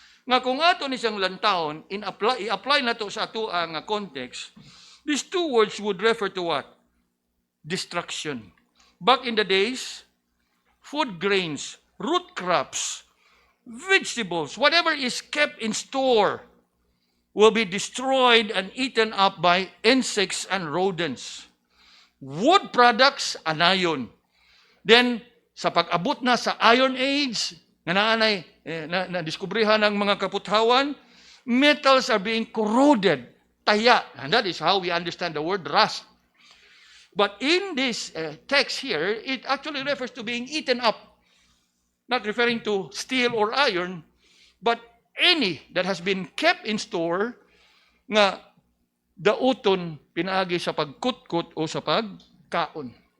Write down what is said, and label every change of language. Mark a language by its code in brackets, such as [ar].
[ceb] Nga kung ato ni siyang lantawon, i-apply na to sa ato ang context, [en] these two words would refer to what? [ceb] Destruction. [en] Back in the days, food grains, root crops, vegetables, whatever is kept in store, will be destroyed and eaten up by insects and rodents. Wood products, anayon. [ceb] Then, sa pag-abot na sa Iron Age, na diskubrihan ng mga kaputhawan, [en] metals are being corroded, [ceb] taya. [en] And that is how we understand the word rust. But in this text here, it actually refers to being eaten up. Not referring to steel or iron, but any that has been kept in store [ceb] nga dauton pinaagi sa pagkutkot o sa pagkaon.